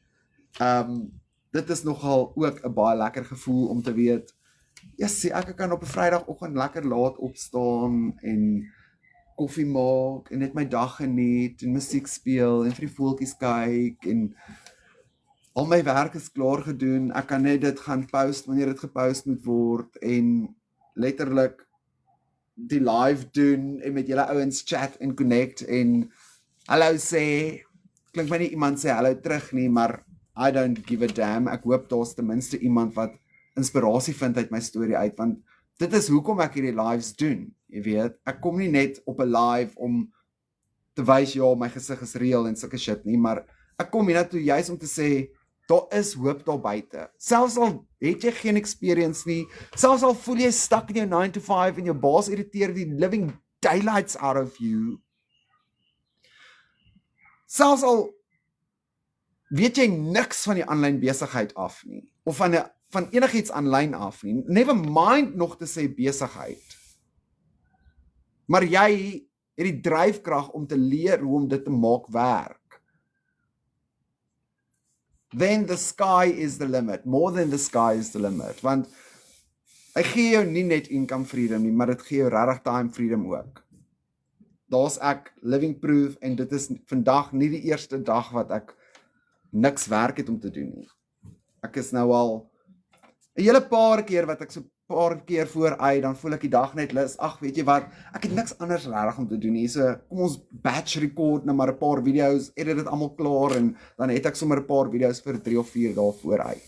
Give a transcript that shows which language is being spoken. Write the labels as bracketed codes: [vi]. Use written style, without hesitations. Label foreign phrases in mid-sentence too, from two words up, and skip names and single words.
[af] Dit is nogal ook 'n baie lekker gevoel om te weet, yes, ek kan op 'n Vrydagoggend lekker laat opstaan en koffie maak en net my dag geniet en musiek speel en vir die voeltjies kyk en al my werk is klaar gedoen. Ek kan net dit gaan post wanneer dit gepost moet word en letterlik die live doen en met julle ouens chat en connect en hallo sê. Klink my nie iemand sê hallo terug nie, maar [en] I don't give a damn. [af] Ek hoop daar's ten minste iemand wat inspirasie vind uit my storie uit, want dit is hoekom ek hierdie lives doen, jy weet. Ek kom nie net op 'n live om te wys, ja, my gesig is real en sulke shit nie, maar ek kom hiernatoe juis om te sê, daar is hoop daar buite. Selfs al het jy geen experience nie, selfs al voel jy stuck in jou 9 to 5 en jou baas irriteer die [en] living daylights out of you, [af] selfs al weet jy niks van die aanlyn besigheid af nie, of van enigiets aanlyn af nie, [en] never mind [af] nog te sê besigheid, maar jy het die dryfkrag om te leer hoe om dit te maak werk, [en] then the sky is the limit, more than the sky is the limit, [af] want hy gee jou nie net [en] income freedom [af] nie, maar dit gee jou regtig [en] time freedom [af] ook. Daar's ek [en] living proof, [af] en dit is vandag nie die eerste dag wat ek niks werk het om te doen nie. Ek is nou al 'n hele paar keer wat ek so paar keer vooruit, dan voel ek die dag net lus, ag weet jy wat, ek het niks anders regtig om te doen nie, so kom ons [en] batch record [af] nou maar 'n paar video's, edit dit almal klaar, en dan het ek sommer 'n paar video's vir 3 of 4 dae vooruit.